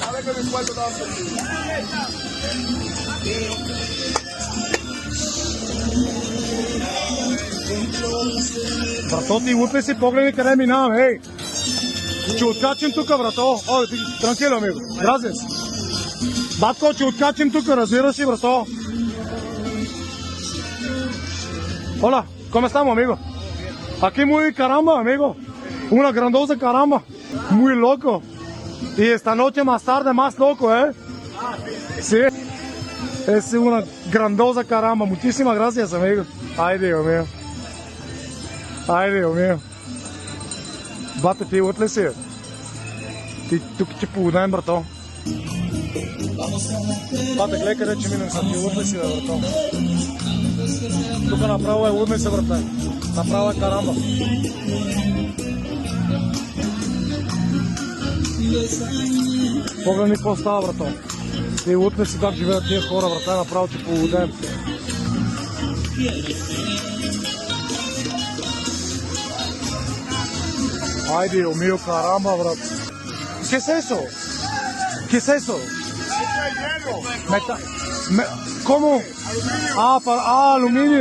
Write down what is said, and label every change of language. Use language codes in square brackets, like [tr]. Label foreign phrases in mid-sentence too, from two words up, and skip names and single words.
[bg] Брато, ти лупи си, погледни къде минавам, ей! Че откачим тука, брато. Ой, [es] tranquilo, amigo. [bg] Gracias. Батко, че откачим тука, разбираш ли, брато? [es] Hola, ¿cómo estamos, amigo? Aquí muy caramba, amigo. Una grandiosa caramba. Muy loco. Y esta noche más tarde más loco, ¿eh? Sí. Es una grandiosa caramba. Muchísimas gracias, amigo. Ay, Dios mío. Ay, Dios mío. [bg] Bate, ти от ли си? Ти тук ти поудаем, брато. Бате, гледай къде че минем са. Ти от ли си, брато? Тук направо е лудни се, брате. Направо е карамба. Погледни какво става, брато. Ти лудни си как живеят тия хора, брате. Направо ти поудаем. [es] Ay, Dios mío, caramba, bro. ¿Qué es eso? ¿Qué es eso? ¿Cómo? Aluminio.